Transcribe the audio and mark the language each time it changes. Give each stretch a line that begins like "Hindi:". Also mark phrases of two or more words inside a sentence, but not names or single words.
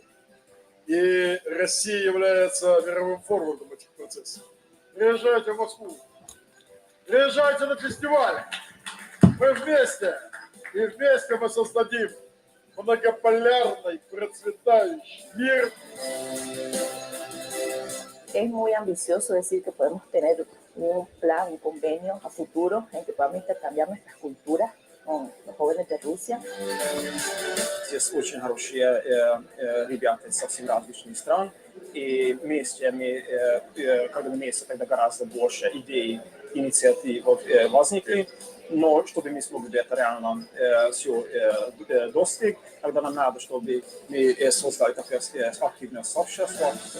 Russian: И Россия является мировым форвардом этих процессов. Приезжайте в Москву, приезжайте на фестиваль. Мы вместе, и вместе мы создадим многополярный, процветающий мир.
Spanish: Es muy ambicioso decir que podemos tener un plan, un convenio a futuro en que podamos intercambiar nuestras culturas, con los jóvenes de Rusia.
Russian: Здесь очень хорошие ребята со всех различных стран, и вместе, когда вместе, тогда гораздо больше идей, инициатив возникли, но чтобы мы смогли это реально все достичь, тогда нам надо, чтобы мы создали такое активное сообщество.